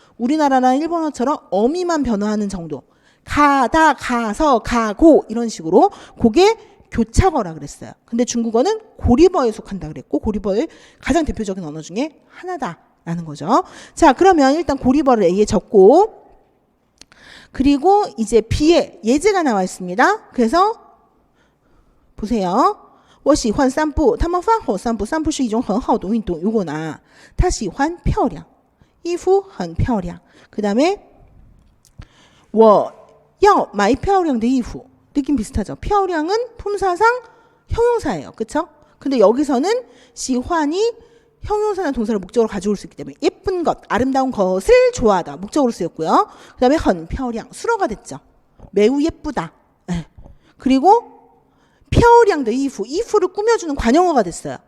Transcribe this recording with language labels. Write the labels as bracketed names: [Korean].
[Korean] 우리나라나 일본어처럼 어미만 변화하는 정도. 가다, 가서, 가고 이런 식으로 그게 교차어라 그랬어요. 근데 중국어는 고리버에 속한다 그랬고 고리버의 가장 대표적인 언어 중에 하나다라는 거죠. 자, 그러면 일단 고리버를 A에 적고 그리고 이제 B에 예제가 나와 있습니다. 그래서 보세요. [Chinese] 我喜欢散步他们饭后散步散步是一种很好的运动 [Korean] 요거나 [Chinese] 他喜欢漂亮衣服很漂亮 [Korean] 그 다음에 [Chinese] 我要买漂亮的衣服 [Korean] 느낌 비슷하죠. 漂亮은 품사상 형용사예요. 그쵸? 근데 여기서는 喜欢이 형용사나 동사를 목적으로 가져올 수 있기 때문에 예쁜 것, 아름다운 것을 좋아하다 목적으로 쓰였고요. 그 다음에 很漂亮 수로가 됐죠. 매우 예쁘다. 네. 그리고 漂亮的衣服 이프를 꾸며주는 관용어가 됐어요.